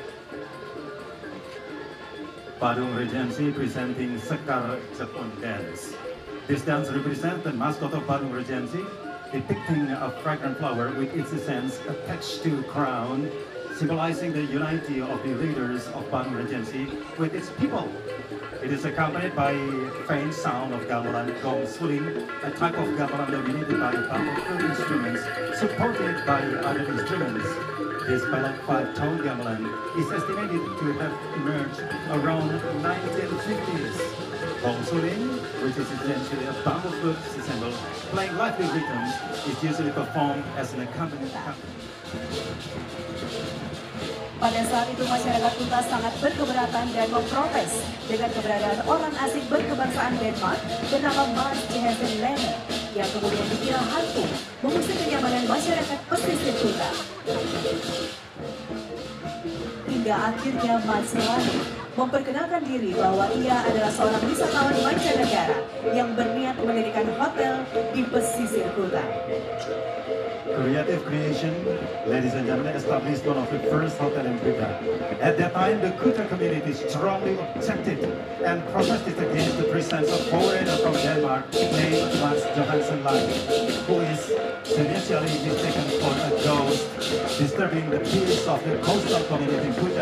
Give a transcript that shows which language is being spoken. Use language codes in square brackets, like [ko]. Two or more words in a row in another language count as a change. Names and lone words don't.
[en] Badung Regency presenting Sekar Jepun dance. This dance represents the mascot of Badung Regency, depicting a fragrant flower with its essence attached to a crown, symbolizing the unity of the leaders of Badung Regency with its people. It is accompanied by faint sound of gamelan gong suling, a type of gamelan dominated by bamboo instruments, supported by other instruments. This ballad 5-tone gamelan is estimated to have emerged around 1950s. Gong suling, which is essentially a bamboo flute ensemble playing lively rhythms, is usually performed as an accompaniment. [id] Pada saat itu masyarakat Kuta sangat berkeberatan dan memprotes dengan keberadaan orang asing berkebangsaan Denmark bernama Mars Jehensen Lene yang kemudian dikira hantu mengusir kenyamanan masyarakat pesisir Kuta. Hingga akhirnya Mars Lene memperkenalkan diri bahwa ia adalah seorang wisatawan mancanegara yang berniat mendirikan hotel di pesisir Kuta. [en] Creative Creation, ladies and gentlemen, established one of the first hotel in Kuta. At that time, the Kuta community strongly objected and protested against the presence of foreigner from Denmark named Mats Johansen Lange, who is initially mistaken for a ghost, disturbing the peace of the coastal community in Kuta.